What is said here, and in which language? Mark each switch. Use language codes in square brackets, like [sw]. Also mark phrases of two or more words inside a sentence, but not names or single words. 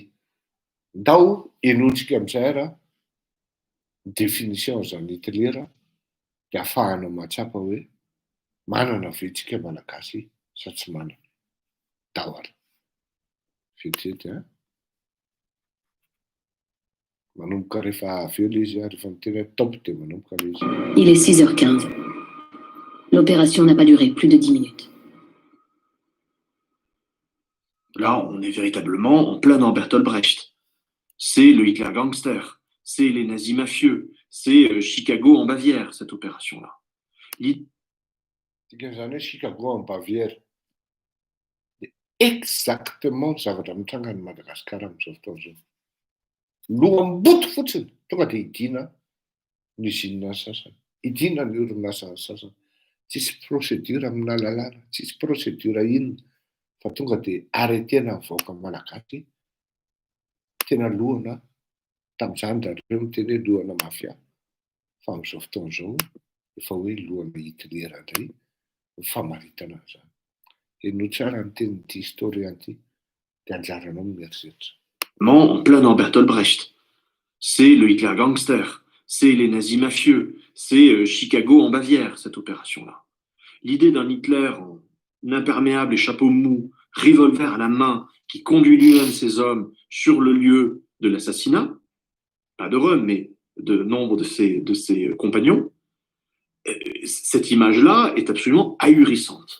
[mg] Ndao enotsika amin'izay ara définition zany Hitler dia ahafahana mahatsapa hoe manana ve tsika malagasy sa tsy manana. Ndao ara. Vetivety a. Manomboka rehefa avy eo le izy rehefa miteny top dia manomboka le izy. [fr] Il est 6h15. L'opération n'a pas duré plus de 10 minutes. Là, on est véritablement en plein dans Bertolt Brecht. C'est le Hitler gangster, c'est les nazis mafieux, c'est Chicago en Bavière, cette opération-là. Chicago en Bavière. [mg] Exactement zavatra mitranga ny Madagasikara amin'izao fotoana izao. Loham-boto fotsiny tonga dia idina ny usine sasany, idina ny orinasa sasany. Tsisy procédure amina lalàna, tsisy procédure inona fa tonga dia arretena ny vahoaka malagasy tena lohana tamin'izany zareo miteny hoe lohana mafia. Fa amin'izao fotoana izao efa hoe lohana Hitler indray ny famaritana zany. [fr] En plein dans Bertolt Brecht. C'est le Hitler gangster, c'est les nazis mafieux, c'est Chicago en Bavière, cette opération-là. L'idée d'un Hitler en imperméable et chapeau mou, revolver à la main, qui conduit lui-même ses hommes sur le lieu de l'assassinat, pas de Röhm, mais de nombre de ses compagnons, cette image-là est absolument ahurissante.